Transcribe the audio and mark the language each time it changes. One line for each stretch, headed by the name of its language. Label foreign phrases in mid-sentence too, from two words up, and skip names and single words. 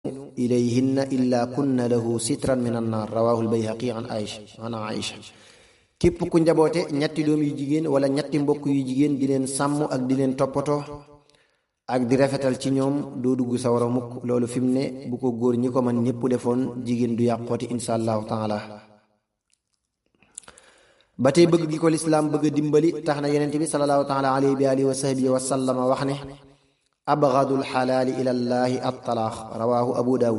Arabic: إليهن إلا كن له سترا من النار رواه البيهقي عن عائشة
Wolof: képp ku njaboote ñetti doom yu jigéen wala ñetti mbokk yu jigéen di leen sàmm ak di leen toppatoo ak di rafetal ci ñoom doo dugg sawara mukk. loolu fi mu ne bu ko góor ñi ko man ñépp defoon jigéen du yàqooti
Arabic: إن شاء الله تعالى.
Wolof: ba tey bëgg gi ko lislaam bëgg a dimbali tax na yonent bi
Arabic: صلى الله تعالى عليه وآله وصحبه وسلم
Wolof: wax ne
Arabic: أبغض الحلال إلى الله الطلاق رواه أبو داود.